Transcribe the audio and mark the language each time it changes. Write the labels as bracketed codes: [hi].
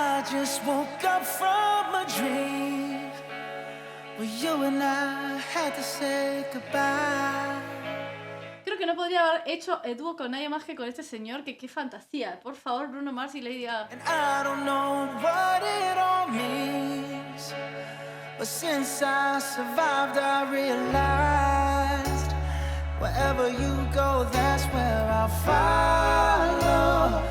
[en] just woke up from a dream where you and I had to say goodbye. [es] Creo que no podría haber hecho el dúo con nadie más que con este señor, que qué fantasía. Por favor, Bruno Mars y Lady Gaga. [en] And I don't know what it all means, but since I survived, I realized wherever you go, that's where I'll follow.